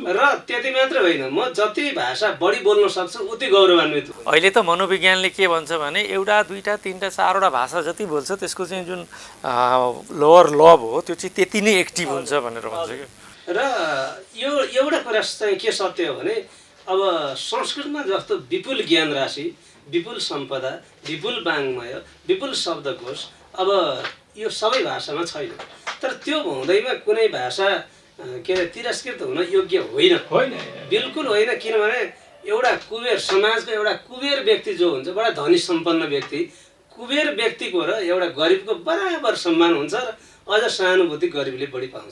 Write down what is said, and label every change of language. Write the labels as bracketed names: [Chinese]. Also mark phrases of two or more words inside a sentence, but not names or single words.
[Nepali] र त्यति मात्र होइन, म जति भाषा बढी बोल्न सक्छु उति गौरवान्वित हुन्छु। अहिले त मनोविज्ञानले के भन्छ भने एउटा, दुईटा, तीनटा, चारवटा भाषा जति बोल्छ त्यसको चाहिँ जुन [English] lower lobe [Nepali] हो त्यो चाहिँ त्यति नै एक्टिभ हुन्छ भनेर भन्छ क्या। र यो एउटा कुरा चाहिँ के सत्य हो भने अब संस्कृतमा जस्तो विपुल ज्ञान राशि, विपुल सम्पदा, विपुल वाङ्मय, विपुल शब्दकोश अब यो सबै भाषामा छैन। तर त्यो हुँदैमा कुनै भाषा के अरे तिरस्कृत हुन योग्य होइन, बिल्कुल होइन। किनभने एउटा कुबेर समाजको एउटा कुबेर व्यक्ति जो हुन्छ, बडा धनी सम्पन्न व्यक्ति, कुबेर व्यक्तिको र एउटा गरिबको बराबर सम्मान हुन्छ र अझ सहानुभूति गरिबले बढी पाउँछ।